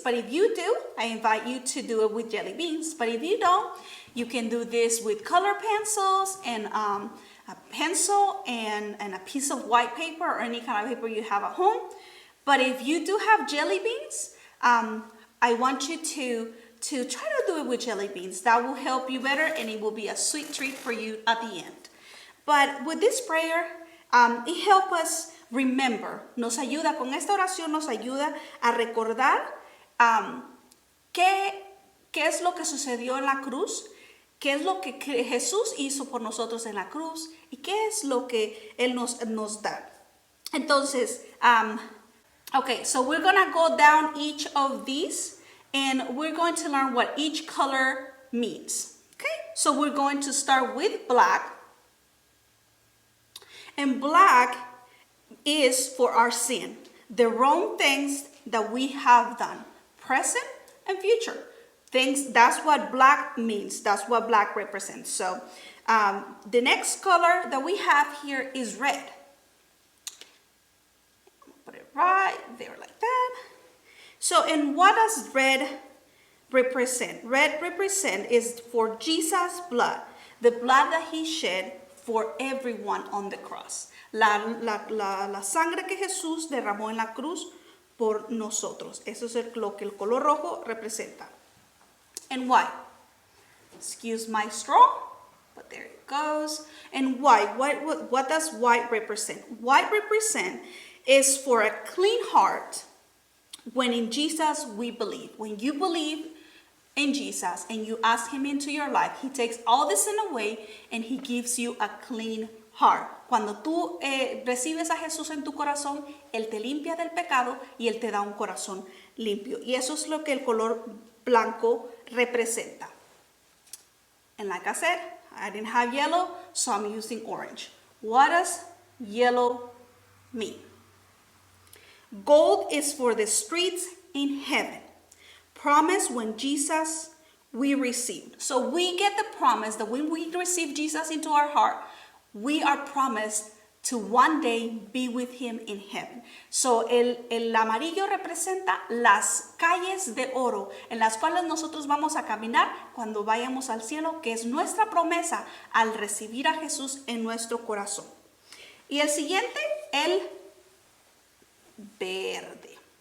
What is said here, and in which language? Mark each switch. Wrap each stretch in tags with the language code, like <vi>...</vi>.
<en>But if you do, I invite you to do it with jelly beans. But if you don't, you can do this with color pencils and a pencil and a piece of white paper or any kind of paper you have at home. But if you do have jelly beans, I want you to try to do it with jelly beans. That will help you better, and it will be a sweet treat for you at the end. But with this prayer, it helps us remember.</en> <es>Nos ayuda, con esta oración nos ayuda a recordar qué es lo que sucedió en la cruz, qué es lo que Jesús hizo por nosotros en la cruz y qué es lo que Él nos da.</es> <en>Entonces, okay, so we're going to go down each of these and we're going to learn what each color means. Okay, so we're going to start with black. And black is for our sin, the wrong things that we have done, present and future. Things, that's what black means. That's what black represents. So the next color that we have here is red. Put it right there like that. So, and what does red represent? Red represent is for Jesus' blood, the blood that he shed for everyone on the cross.</en> <es>La sangre que Jesús derramó en la cruz por nosotros. Eso es lo que el color rojo representa.</es> <en>And white. Excuse my straw, but there it goes. And white, what does white represent? White represent is for a clean heart when in Jesus we believe. When you believe in Jesus and you ask him into your life, he takes all the sin away and he gives you a clean heart.</en> <es>Cuando tú recibes a Jesús en tu corazón, él te limpia del pecado y él te da un corazón limpio. Y eso es lo que el color blanco representa.</es> <en>And like I said, I didn't have yellow, so I'm using orange. What does yellow mean? Gold is for the streets in heaven. Promise when Jesus we received. So we get the promise that when we receive Jesus into our heart, we are promised to one day be with him in heaven.</en> <es>So el amarillo representa las calles de oro en las cuales nosotros vamos a caminar cuando vayamos al cielo, que es nuestra promesa al recibir a Jesús en nuestro corazón. Y el siguiente, el verde.</es>